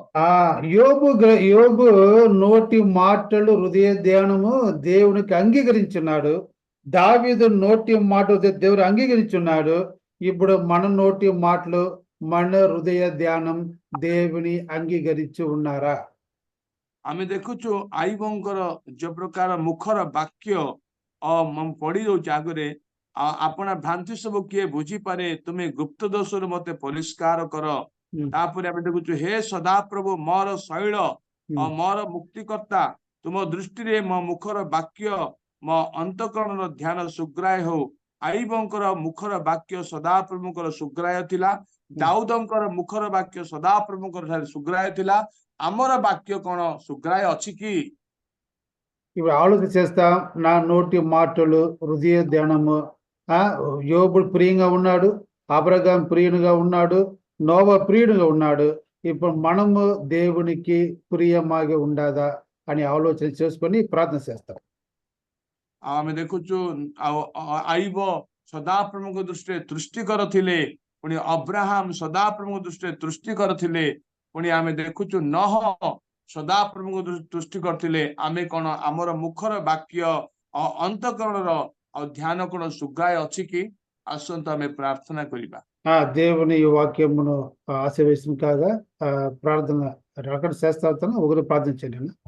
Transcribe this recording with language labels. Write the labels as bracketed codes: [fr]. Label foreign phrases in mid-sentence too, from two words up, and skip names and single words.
[te] యోబు నోటి మాటలు హృదయ ధ్యానము దేవునికి అంగీకరించున్నాడు. దావీదు నోటి మాటలు దేవుడు అంగీకరించున్నాడు. ఇప్పుడు మన నోటి మాటలు మన హృదయ ధ్యానం దేవుని అంగీకరించి ఉన్నారా? [or] ଆମେ ଦେଖୁଛୁ ଆଇବଙ୍କର ଯୋଉ ପ୍ରକାର ମୁଖର ବାକ୍ୟ ପଢି ଦଉଛି ଆଗରେ। ଆପଣ ଭ୍ରାନ୍ତି ସବୁ କିଏ ବୁଝିପାରେ? ତୁମେ ଗୁପ୍ତ ଦୋଷରୁ ମତେ ପରିଷ୍କାର କର। ତାପରେ ଆମେ ଦେଖୁଛୁ, ହେ ସଦାପ୍ରଭୁ ମୋର ଶୈଳ ମୋର ମୁକ୍ତିକର୍ତ୍ତା, ତୁମ ଦୃଷ୍ଟିରେ ମୋ ମୁଖର ବାକ୍ୟ ମୋ ଅନ୍ତଃକରଣର ଧ୍ୟାନ ସୁଗ୍ରାହ୍ୟ ହଉ। ଆଇବଙ୍କର ମୁଖର ବାକ୍ୟ ସଦାପ୍ରଭୁଙ୍କର ସୁଗ୍ରାହ୍ୟ ଥିଲା। ଦାଉଦଙ୍କର ମୁଖର ବାକ୍ୟ ସଦାପ୍ରଭୁଙ୍କର ଠାରେ ସୁଗ୍ରାହ୍ୟ ଥିଲା। ଆମର ବାକ୍ୟ କଣ ସୁଗ୍ରାହ୍ୟ ଅଛି କି? [te] ఇప్పుడు ఆలోచన చేస్తాం. నా నోటి మాటలు హృదయ ధ్యానము. యోబు ప్రియంగా ఉన్నాడు, అబ్రహాం ప్రియునిగా ఉన్నాడు, నోవా ప్రియునిగా ఉన్నాడు. ఇప్పుడు మనము దేవునికి ప్రియమాగా ఉండదా అని ఆలోచన చేసుకొని ప్రార్థన చేస్తాం. [or] ଆମେ ଦେଖୁଛୁ ଆଇବ ସଦାପ୍ରଭୁଙ୍କ ଦୃଷ୍ଟିରେ ତୃଷ୍ଟିକର ଥିଲେ, ପୁଣି ଅବ୍ରାହମ ସଦାପ୍ରଭୁଙ୍କ ଦୃଷ୍ଟିରେ ତୃଷ୍ଟିକର ଥିଲେ, ପୁଣି ଆମେ ଦେଖୁଛୁ ନହ ସଦାପ୍ରଭୁଙ୍କ ତୃଷ୍ଟି କରିଥିଲେ। ଆମେ କଣ ଆମର ମୁଖର ବାକ୍ୟ ଅନ୍ତଃକରଣର ଆଉ ଧ୍ୟାନ କଣ ସୁଗାୟ ଅଛି କି? ଆସନ୍ତୁ ଆମେ ପ୍ରାର୍ଥନା କରିବା। [te] దేవుని ఈ వాక్యమును ఆశీర్వదించిన కాగా ప్రార్థన అక్కడ చేస్తా ఒకరు ప్రార్థన చేయండి.